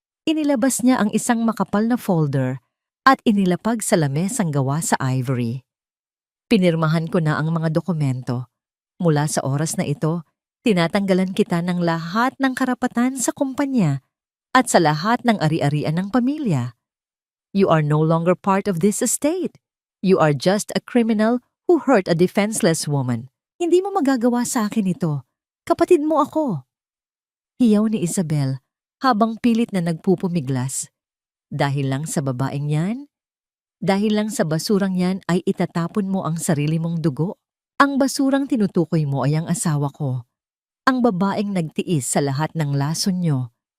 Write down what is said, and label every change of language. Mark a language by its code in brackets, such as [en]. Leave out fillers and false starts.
[tl] Inilabas niya ang isang makapal na folder at inilapag sa lamesang gawa sa ivory. Pinirmahan ko na ang mga dokumento. Mula sa oras na ito, tinatanggalan kita ng lahat ng karapatan sa kumpanya at sa lahat ng ari-arian ng pamilya. [en] You are no longer part of this estate. You are just a criminal who hurt a defenseless woman. [tl] Hindi mo magagawa sa akin ito. Kapatid mo ako. Hiyaw ni Isabel habang pilit na nagpupumiglas. Dahil lang sa babaeng yan? Dahil lang sa basurang yan ay itatapon mo ang sarili mong dugo? Ang basurang tinutukoy mo ay ang asawa ko. Ang babaeng nagtiis sa lahat ng lason nyo.